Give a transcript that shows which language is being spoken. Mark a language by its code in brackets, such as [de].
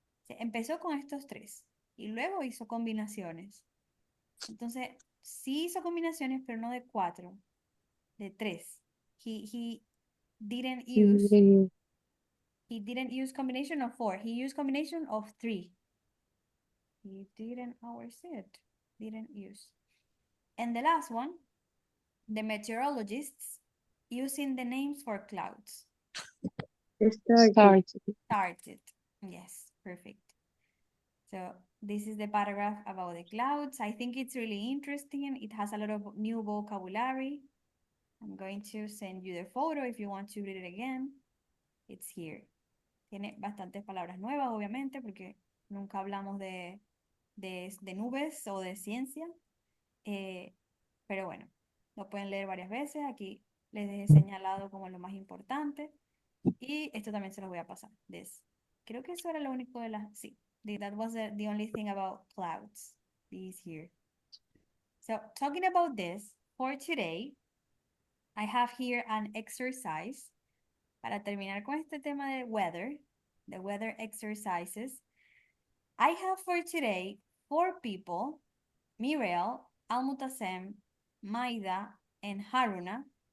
[es] Empezó con estos 3 y luego hizo combinaciones. Entonces, sí hizo combinaciones, pero no de 4, de 3. [en] He didn't use Mhm. he didn't use combination of 4. He used combination of 3. He didn't, didn't use. And the last one, the meteorologists using the names for clouds. Started. Started. Yes, perfect. So this is the paragraph about the clouds. I think it's really interesting. It has a lot of new vocabulary. I'm going to send you the photo if you want to read it again. It's here. [es] Tiene bastantes palabras nuevas, obviamente, porque nunca hablamos de nubes o de ciencia. Pero bueno, lo pueden leer varias veces. Aquí les he señalado como lo más importante. Y esto también se los voy a pasar. Creo que eso era lo único de las... Sí, [en] that was the only thing about clouds. This here. So, talking about this, for today, I have here an exercise. [es] Para terminar con este tema de weather, [en] the weather exercises, I have for today 4 people, Miriel, Almutasem, Maida, and Haruna.